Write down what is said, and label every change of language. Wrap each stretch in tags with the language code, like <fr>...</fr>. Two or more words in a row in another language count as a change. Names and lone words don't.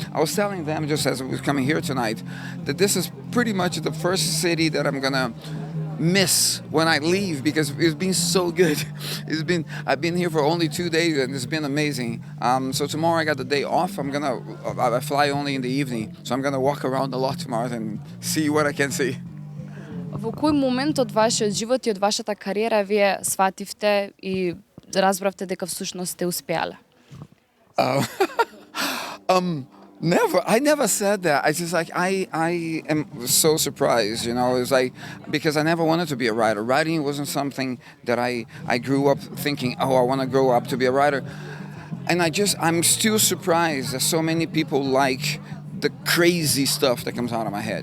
<en>I was telling them just as I was coming here tonight that this is pretty much the first city that I'm gonna miss when I leave because it's been so good. I've been here for only 2 days and it's been amazing. So tomorrow I got the day off. I fly only in the evening, so I'm gonna walk around a lot tomorrow and see what I can see.</en> <mk>Во кој момент од вашиот живот и од вашата кариера вие свативте и разбравте дека всушност сте успеале?</mk> <en>Never. I never said that. I just like I am so surprised, you know. It's like because I never wanted to be a writer. Writing wasn't something that I grew up thinking, oh, I want to grow up to be a writer. And I'm still surprised that so many people like the crazy stuff that comes out of my head.</en>